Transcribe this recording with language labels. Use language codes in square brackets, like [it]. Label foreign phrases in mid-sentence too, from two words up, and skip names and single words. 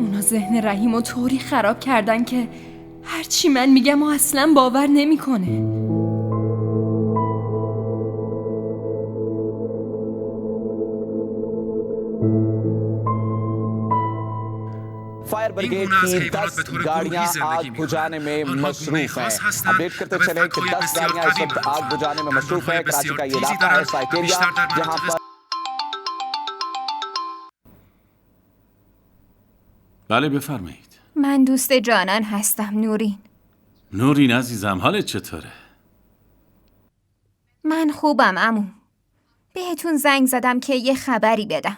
[fa] ذهن رحیم و طوری خراب کردن که هرچی من میگم و اصلا باور نمیکنه. [en] fire brigade [ur] کی 10 گاڑیاں آگ بجھانے میں مصروف ہیں. اپڈیٹ کرتے چلے کہ 10 گاڑیاں اس وقت آگ بجھانے میں مصروف ہے. کراچی کا یہ علاقہ ہے سائیکیریا، جہاں پر [fa] بله بفرمایید. من دوست جانان هستم. نورین. نورین عزیزم، حالت چطوره؟ من خوبم عمو. بهتون زنگ زدم که یه خبری بدم.